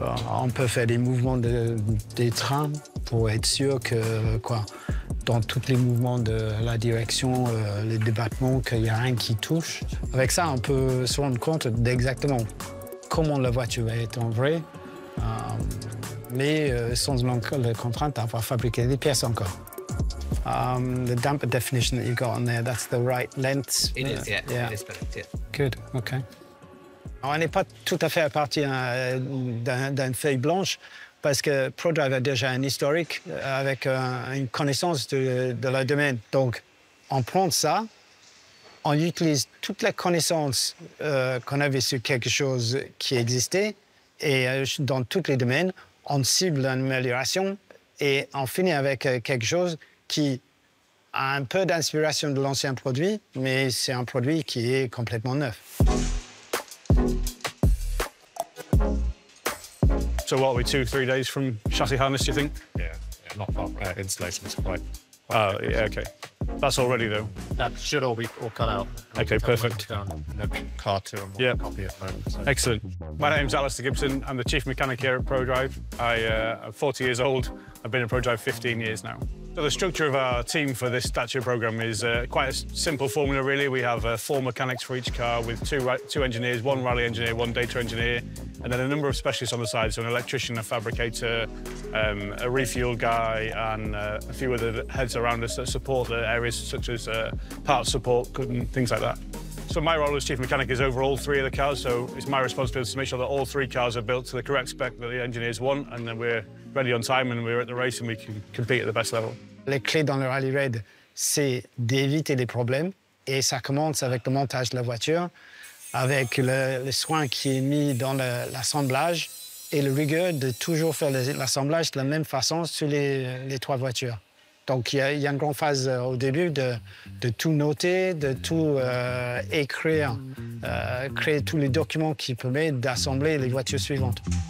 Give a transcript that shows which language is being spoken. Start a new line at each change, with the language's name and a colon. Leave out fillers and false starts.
French: On peut faire des mouvements des trains pour être sûr que, dans tous les mouvements de la direction, les débattements, qu'il n'y a rien qui touche. Avec ça, on peut se rendre compte d'exactement comment la voiture va être en vrai, mais sans la contrainte d'avoir fabriqué des pièces encore.
English: The damper definition that you got on there, that's the right length. It is, yeah. It is correct, yeah. Good, okay.
French: On n'est pas tout à fait à partir d'une feuille blanche parce que ProDrive a déjà un historique avec une connaissance de leur domaine. Donc, on prend ça, on utilise toute la connaissance qu'on avait sur quelque chose qui existait et dans tous les domaines, on cible une amélioration et on finit avec quelque chose qui a un peu d'inspiration de l'ancien produit, mais c'est un produit qui est complètement neuf.
English: So what are we, 2-3 days from chassis harness, do you think? Yeah, not far. Installation is quite. Oh, yeah, okay. That's all ready, though. That should all be all cut out. Okay, perfect. No car to them. Yeah. Copy at home. So. Excellent. My name's Alistair Gibson. I'm the chief mechanic here at ProDrive. I'm 40 years old. I've been at ProDrive 15 years now. So the structure of our team for this Dacia program is quite a simple formula, really. We have 4 mechanics for each car with two engineers, 1 rally engineer, 1 data engineer, and then a number of specialists on the side, so an electrician, a fabricator, a refuel guy, and a few other heads around us that support the areas such as parts support and things like that. So my role as chief mechanic is over all 3 of the cars, so it's my responsibility to make sure that all 3 cars are built to the correct spec that the engineers want, and then we're ready on time and we're at the race and we can compete at the best level.
French: Les clés dans le rally raid, c'est d'éviter les problèmes, et ça commence avec le montage de la voiture, avec le soin qui est mis dans l'assemblage et le rigueur de toujours faire l'assemblage de la même façon sur les 3 voitures. Donc il y a une grande phase au début de tout noter, de tout écrire, créer tous les documents qui permettent d'assembler les voitures suivantes.